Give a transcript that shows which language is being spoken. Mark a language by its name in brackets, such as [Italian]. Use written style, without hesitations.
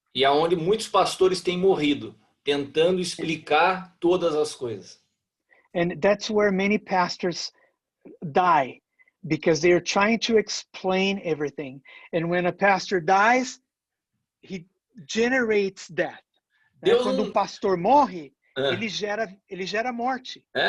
[Portuguese] E é onde muitos pastores têm morrido, tentando explicar todas as coisas. [English] And that's where many pastors die, because they are trying to explain everything. And when a pastor dies, he generates death. [Portuguese] Quando um pastor morre, ele gera morte.